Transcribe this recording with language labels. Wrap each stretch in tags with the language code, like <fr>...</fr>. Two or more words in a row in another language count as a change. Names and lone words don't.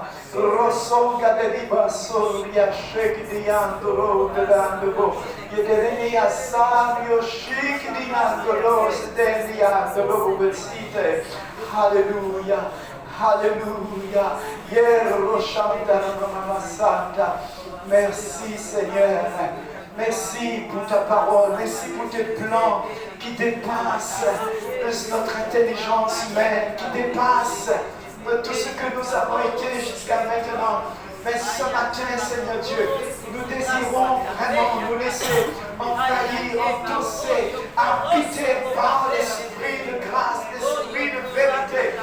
<fr>Rosonga de dibasoria shek diandoro dedandebo. Yelele asario shik diandoro stendiandoro besite. Alléluia. Alléluia. Yeroshanda mama santa. Merci Seigneur. Merci pour ta parole, merci pour tes plans qui dépassent notre intelligence humaine, qui dépassent tout ce que nous avons été jusqu'à maintenant. Mais ce matin, Seigneur Dieu, nous désirons vraiment nous laisser envahir, endosser, habiter par l'esprit de grâce, l'esprit de vérité.</fr>